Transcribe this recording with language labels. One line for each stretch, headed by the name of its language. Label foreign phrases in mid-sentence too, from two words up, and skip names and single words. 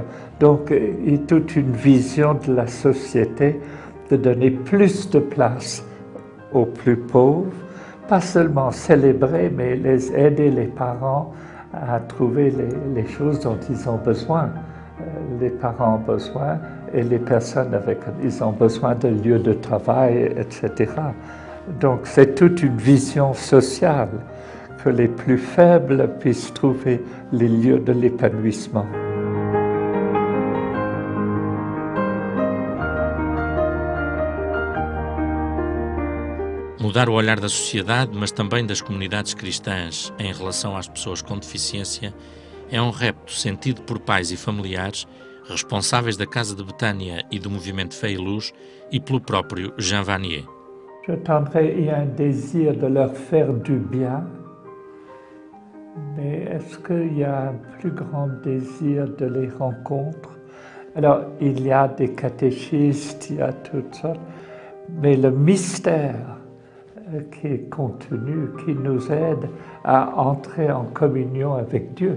French: Donc, il y a toute une vision de la société de donner plus de place aux plus pauvres, pas seulement célébrer, mais aider les parents à trouver les choses dont ils ont besoin. Les parents ont besoin et les personnes ils ont besoin de lieux de travail, etc. Donc c'est toute une vision sociale que les plus faibles puissent trouver les lieux de l'épanouissement.
Portuguese: Mudar o olhar da sociedade, mas também das comunidades cristãs em relação às pessoas com deficiência, é um repto sentido por pais e familiares responsáveis da Casa de Betânia e do Movimento Fé e Luz e pelo próprio Jean Vanier.
French: Je tendrais, il y a un désir de leur faire du bien, mais est-ce qu'il y a un plus grand désir de les rencontrer? Alors, il y a des catéchistes, il y a toutes sortes, mais le mystère qui est contenu, qui nous aide à entrer en communion avec Dieu.